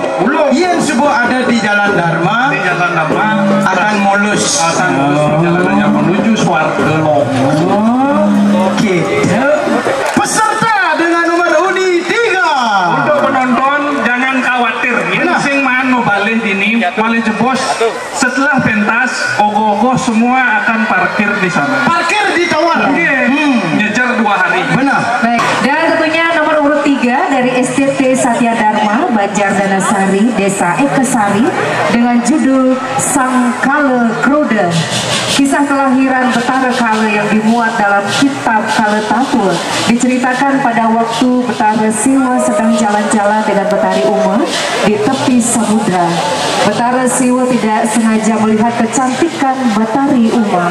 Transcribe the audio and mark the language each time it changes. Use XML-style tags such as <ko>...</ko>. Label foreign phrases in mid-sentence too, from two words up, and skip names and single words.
<id>Ian subuh ada di jalan Dharma. Di jalan Dharma akan mulus. Akan mulus perjalanannya menuju swarga loh. Oke. Peserta dengan nomor undi 3. Untuk penonton jangan khawatir.</id> <ban>Yang sing mano balik ini malih jebos.</ban> <id>Setelah pentas, ogoh-ogoh semua akan parkir di sana. Parkir di tower. Nyejar 2 hari. Benar. Baik, dan tentunya nomor urut 3 dari STT Satya Dharma Banjar Danasari Desa Ekasari dengan judul Sang Kale Krode. Kisah kelahiran Betara Kale yang dimuat dalam kitab Kale Tapul diceritakan pada waktu Betara Siwa sedang jalan-jalan dengan Betari Uma di tepi samudra. Betara Siwa tidak sengaja melihat kecantikan Betari Uma.</id>